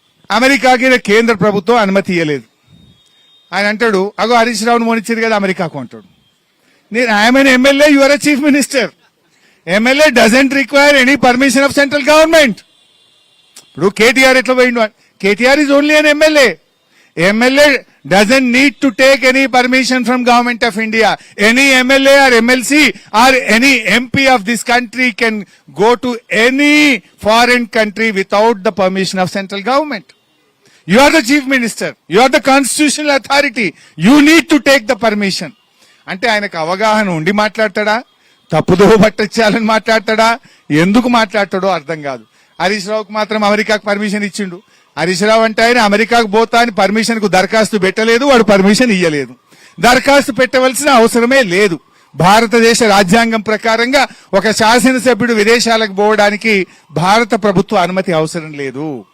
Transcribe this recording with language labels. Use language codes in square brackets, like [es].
[te] అమెరికాకి కేంద్ర ప్రభుత్వం అనుమతి ఇవ్వలేదు. ఆయన అంటాడు, అగో హరీష్ రావును మోనిచ్చారు కదా అమెరికాకు అంటాడు. [en] I'm an MLA, you are a chief minister. MLA doesn't require any permission of central government. [te] ఇప్పుడు కేటీఆర్ ఎట్లా పోయిండు? [en] KTR is only an MLA. MLA doesn't need to take any permission from government of India. Any MLA or MLC or any MP of this country can go to any foreign country without the permission of central government. You are the chief minister. You are the constitutional authority. You need to take the permission. [te] అంటే ఆయనకు అవగాహన ఉండి మాట్లాడతాడా, తప్పుదో పట్టించాలని మాట్లాడతాడా, ఎందుకు మాట్లాడతాడో అర్థం కాదు. హరీష్ రావుకు మాత్రం అమెరికాకు పర్మిషన్ ఇచ్చిండు. హరీష్ రావు అంటే ఆయన అమెరికాకు పోతా అని పర్మిషన్ కు దరఖాస్తు పెట్టలేదు, వాడు పర్మిషన్ ఇయ్యలేదు. దరఖాస్తు పెట్టవలసిన అవసరమే లేదు. భారతదేశ రాజ్యాంగం ప్రకారంగా ఒక శాసనసభ్యుడు విదేశాలకు పోవడానికి భారత ప్రభుత్వ అనుమతి అవసరం లేదు.